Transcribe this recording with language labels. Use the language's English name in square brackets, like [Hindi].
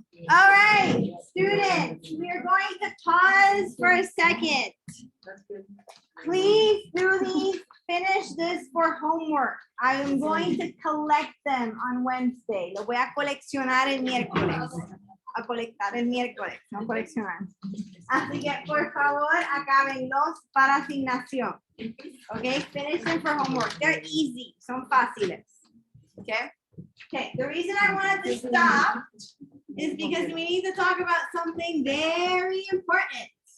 [English] All right, students, we are going to pause for a second. Please do these, finish this for homework. I am going to collect them on Wednesday. [Spanish] Lo voy a coleccionar el miércoles. A colectar el miércoles, no coleccionar. Así que por favor, acábenlos para asignación. [English] Okay, finish them for homework. They're easy, [Spanish] son fáciles. [English] Okay. Okay, the reason I wanted to stop is because we need to talk about something very important.